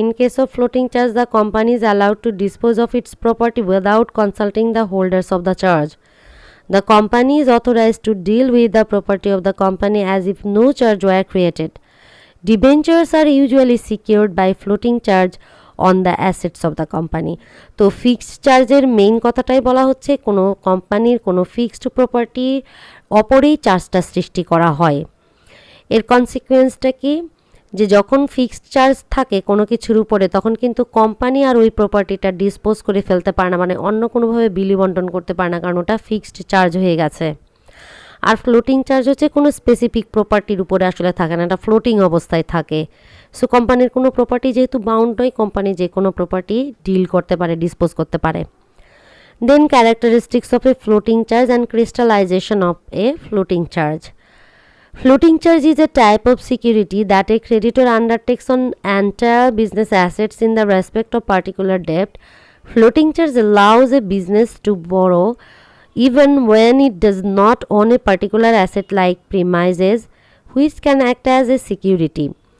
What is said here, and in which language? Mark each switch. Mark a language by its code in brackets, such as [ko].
[en] In case of floating charge, the company is allowed to dispose of its property without consulting the holders of the charge. The company is authorized to deal with the property of the company as if no charge were created. Debentures are usually secured by floating charge on the assets of the company. [bn] তো fixed চার্জের main কথাটাই বলা হচ্ছে কোনো কোম্পানির কোনো fixed property অপরেই চার্জটা সৃষ্টি করা হয়। এর কনসিকুয়েন্সটা কি, যে যখন ফিক্সড চার্জ থাকে কোনো কিছুর উপরে, তখন কিন্তু কোম্পানি আর ওই প্রপার্টিটা ডিসপোজ করে ফেলতে পারে না, মানে অন্য কোনোভাবে বিলি বন্টন করতে পারে না, কারণ ওটা ফিক্সড চার্জ হয়ে গেছে। আর ফ্লোটিং চার্জ হচ্ছে কোনো স্পেসিফিক প্রপার্টির উপরে আসলে থাকে না, এটা ফ্লোটিং অবস্থায় থাকে। সো কোম্পানির কোনো প্রপার্টি যেহেতু বাউন্ড নয়, কোম্পানি যে কোনো প্রপার্টি ডিল করতে পারে, ডিসপোজ করতে পারে। [en] Then characteristics of a floating charge and crystallization of a floating charge. Floating charge is a type of security that a creditor undertakes on entire business assets in the respect of particular debt. Floating charge allows a business to borrow even when it does not own a particular asset like premises, which can act as a security.